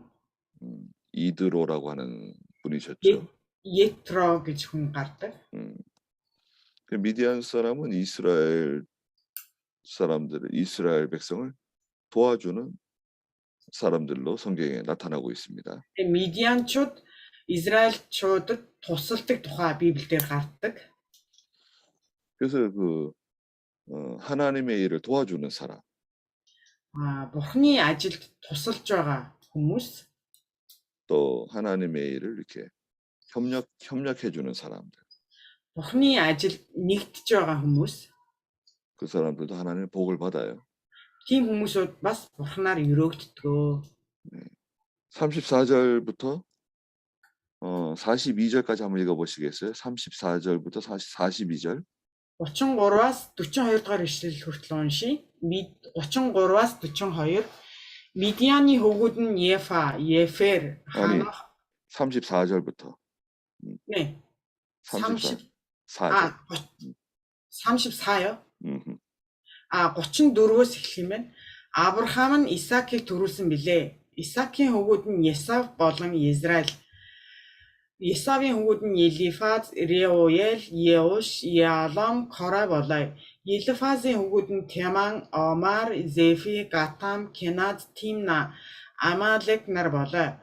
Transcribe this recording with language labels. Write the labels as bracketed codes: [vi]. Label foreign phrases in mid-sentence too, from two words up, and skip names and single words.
[ko] 이드로라고 하는 분이셨죠. [mn] Yetro гэж хүн гардаг. [ko] 그 미디안 사람은 이스라엘 백성을 도와주는 사람들로 성경에 나타나고 있습니다. [mn] Тэгээ Мидианчууд Израильчуудад тусалдаг тухай Библиэлд гардаг. [ko] 그래서 하나님의 일을 도와주는 사람. [mn] Бурхны ажилд тусалж байгаа хүмүүс. [ko] 또 하나님의 일을 이렇게 협력해 주는 사람들. [mn] Бурхны ажилд нэгдэж байгаа хүмүүс. [ko] 그 사람들도 하나님의 복을 받아요. [mn] Тийм хүмүүсүүд бас Бурхнаар өрөөгддөг. [ko] 34절부터 42절까지 한번 읽어보시겠어요? 34절부터 42절. [mn] 33-аас 42 дугаар ишлэл хүртэл уншия. 33-аас 42. Мидианы хөвгүүд нь Ефа, Ефер, Ханох [ko] 34절부터. 네. 34절. 34요? [mn] 34-өөс эхлэх юм байна. Авраам нь Исаакийг төрүүлсэн билээ. Исаакийн хөвгүүд нь Есав болон Израиль. Есавийн хөвгүүд нь Елифаз, Реуэл, Еуш, Ялом, Кора болоо. Елифазийн хөвгүүд нь Теман, Омар, Зефи, Гатам, Кенад, Тимна, Амалек нар болоо.